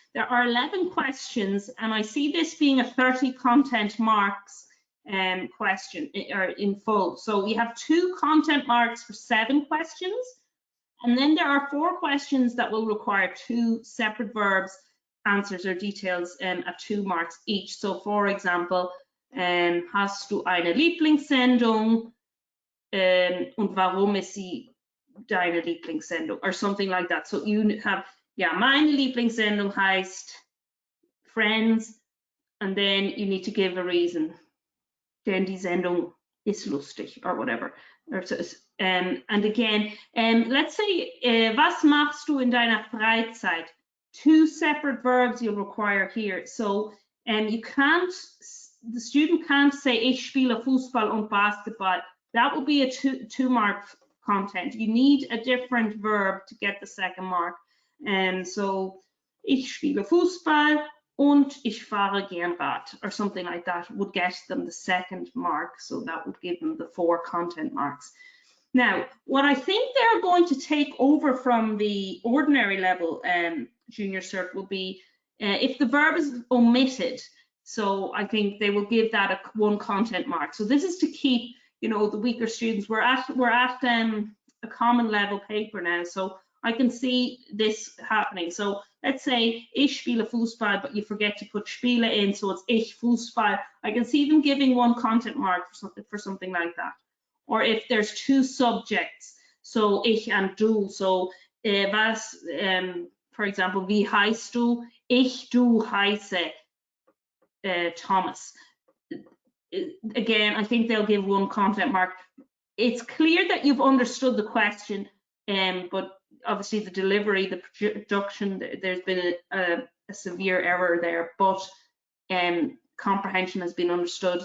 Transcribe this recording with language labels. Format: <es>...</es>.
<en>There are 11 questions, and I see this being a 30 content marks question or in full. So we have 2 content marks for 7 questions, and then there are 4 questions that will require 2 separate verbs, answers or details at 2 marks each. So for example,</en> <de>hast du eine Lieblingssendung? Und warum ist sie deine Lieblingssendung,</de> <en>or something like that. So you have, yeah,</en> <de>meine Lieblingssendung heißt Friends,</de> <en>and then you need to give a reason.</en> <de>Denn die Sendung ist lustig,</de> <en>or whatever. And again, let's say,</en> <de>was machst du in deiner Freizeit?</de> <en>2 separate verbs you'll require here. So the student can't say</en> <de>ich spiele Fußball und Basketball.</de> <en>That will be a 2-mark content. You need a different verb to get the second mark. So</en> <de>ich spiele Fußball und ich fahre gern Rad,</de> <en>or something like that would get them the second mark. So that would give them the 4 content marks. Now, what I think they're going to take over from the ordinary level junior cert will be if the verb is omitted. So I think they will give that a 1 content mark. So this is to keep, you know, the weaker students. We're at a common level paper now, so I can see this happening. So let's say</en> <de>ich spiele Fußball,</de> <en>but you forget to put spiele in, so it's</en> <de>ich Fußball.</de> <en>I can see them giving 1 content mark for something like that. Or if there's 2 subjects, so ich and du. So for example,</en> <de>wie heißt du? Ich, du heiße Thomas.</de> <en>Again, I think they'll give 1 content mark. It's clear that you've understood the question, but obviously the delivery, the production, there's been a severe error there, but comprehension has been understood.</en>